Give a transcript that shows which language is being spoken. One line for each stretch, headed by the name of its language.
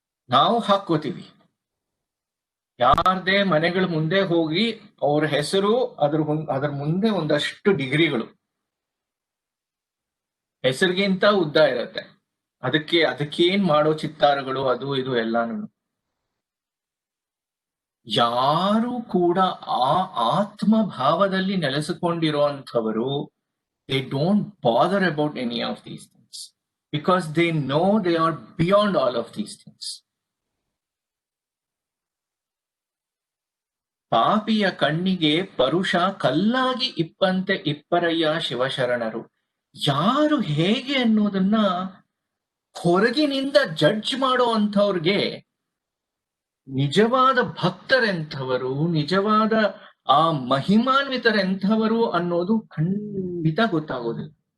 Kannada: ನಾವು ಹಾಕೋತೀವಿ, ಯಾರದೇ ಮನೆಗಳ ಮುಂದೆ ಹೋಗಿ ಅವ್ರ ಹೆಸರು, ಅದ್ರ ಮುಂದೆ ಒಂದಷ್ಟು ಡಿಗ್ರಿಗಳು, ಹೆಸರಿಗಿಂತ ಉದ್ದ ಇರತ್ತೆ, ಅದಕ್ಕೇನ್ ಮಾಡೋ ಚಿತ್ತಾರಗಳು, ಅದು ಇದು ಎಲ್ಲಾನು. ಯಾರು ಕೂಡ ಆ ಆತ್ಮಭಾವದಲ್ಲಿ ನೆಲೆಸಿಕೊಂಡಿರುವಂಥವರು,
English: they don't bother about any of these things because they know they are beyond all of these things.
Kannada: ಪಾಪಿಯ ಕಣ್ಣಿಗೆ ಪರುಷ ಕಲ್ಲಾಗಿ ಇಪ್ಪಂತೆ ಇಪ್ಪರಯ್ಯ ಶಿವಶರಣರು. ಯಾರು ಹೇಗೆ ಅನ್ನೋದನ್ನ ಹೊರಗಿನಿಂದ ಜಡ್ಜ್ ಮಾಡೋ ಅಂಥವ್ರಿಗೆ ನಿಜವಾದ ಭಕ್ತರೆಂಥವರು, ನಿಜವಾದ ಆ ಮಹಿಮಾನ್ವಿತರೆಂಥವರು ಅನ್ನೋದು ಖಂಡಿತ ಗೊತ್ತಾಗೋದಿಲ್ಲ.